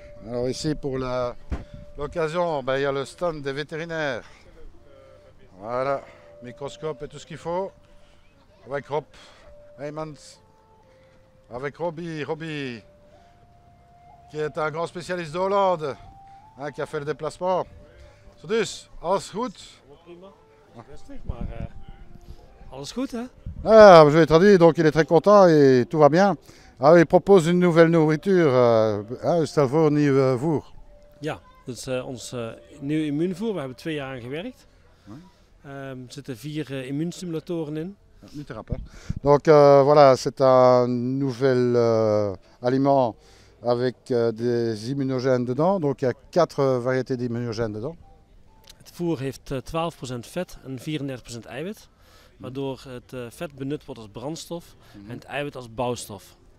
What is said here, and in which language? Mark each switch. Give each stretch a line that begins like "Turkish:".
French: Alors ici, pour l'occasion, ben, il y a le stand des vétérinaires. Voilà, microscope et tout ce qu'il faut. Avec Rob Heymans, avec Robbie, qui est un grand spécialiste de Hollande, hein, qui a fait le déplacement.
Dutch: Zo dus, alles goed? Allemaal prima. Rustig, maar alles goed, hè?
French: Ah, je l'ai traduit, donc il est très content et tout va bien. Ah, il propose une nouvelle nourriture, hein,
Dutch: stel voor een nieuwe voer. Ja, dat is ons nieuwe immuunvoer. We hebben 2 jaar aan gewerkt. Er zitten 4 immuunstimulatoren in. Nu te rap, hein.
French: Donc voilà, c'est un nouvel aliment avec des immunogènes dedans. Donc il y a 4 variétés d'immunogènes dedans.
Dutch: Het voer heeft 12% vet en 34% eiwit. Waardoor het vet benut wordt als brandstof en het eiwit als bouwstof.